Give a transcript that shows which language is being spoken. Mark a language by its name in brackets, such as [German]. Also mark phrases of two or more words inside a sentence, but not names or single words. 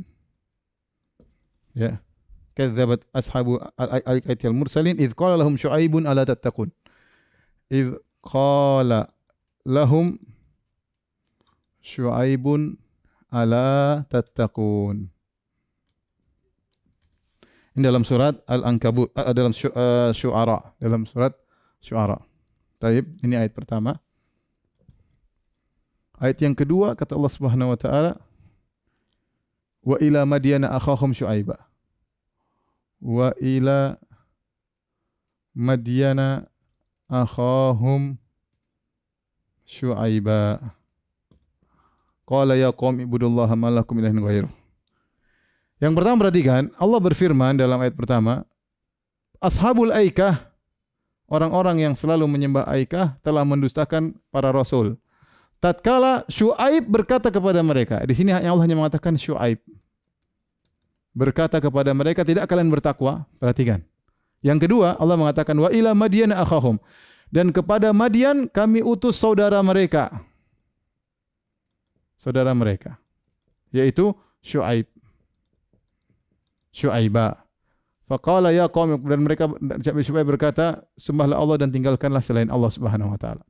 [Indonesian] Ya. [Arabic] كذب أصحاب الأيكة المرسلين إذ قال لهم شعيب ألا تتقون. إذ قال لهم شعيب ألا تتقون. [Indonesian] Ini dalam surat Al-Ankabut, dalam Syu'ara, dalam surat Syu'ara. Taib, ini ayat pertama. Ayat yang kedua kata Allah [Arabic] سبحانه وتعالى, وإلى مدين أخاهم شعيبا. وإلى مدين أخاهم شعيبا. قال يا قوم اعبدوا الله ما لكم إله غيره. [Indonesian] Yang pertama perhatikan, Allah berfirman dalam ayat pertama, Ashabul Aikah, orang-orang yang selalu menyembah Aikah telah mendustakan para rasul. Tatkala Syuaib berkata kepada mereka, di sini Allah hanya mengatakan Syuaib berkata kepada mereka, tidak kalian bertakwa? Perhatikan. Yang kedua, Allah mengatakan [Arabic] وإلى مدين أخاهم, [Indonesian] dan kepada Madian kami utus saudara mereka. Saudara mereka, yaitu Syuaib. Syuaiba. [Arabic] فقال يا قوم, [Indonesian] dan mereka Syuaib berkata, sembahlah Allah dan tinggalkanlah selain Allah [Arabic] سبحانه وتعالى.